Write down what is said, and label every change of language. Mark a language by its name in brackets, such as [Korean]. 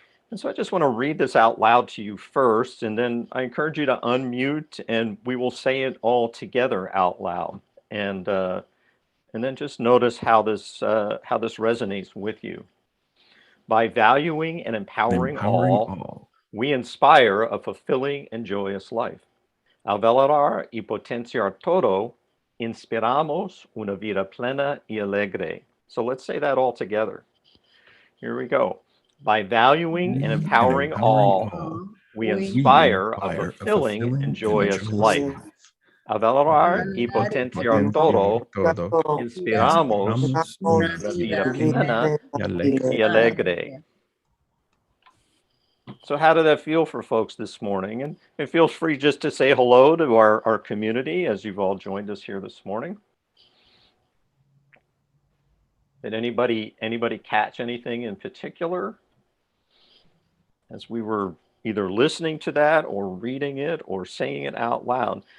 [English] And so I just want to read this out loud to you first, and then I encourage you to unmute, and we will say it all together out loud. And then just notice how this resonates with you. By valuing and empowering all, we inspire a fulfilling and joyous life. [Spanish] Al valorar y potenciar todo, inspiramos una vida plena y alegre. [English] So let's say that all together. Here we go. By valuing and empowering all, we inspire a fulfilling and joyous life. [Spanish] Al valorar y potenciar todo, inspiramos una vida plena y alegre. [English] So how did that feel for folks this morning? And feel free just to say hello to our community as you've all joined us here this morning. Did anybody catch anything in particular as we were either listening to that or reading it or saying it out loud?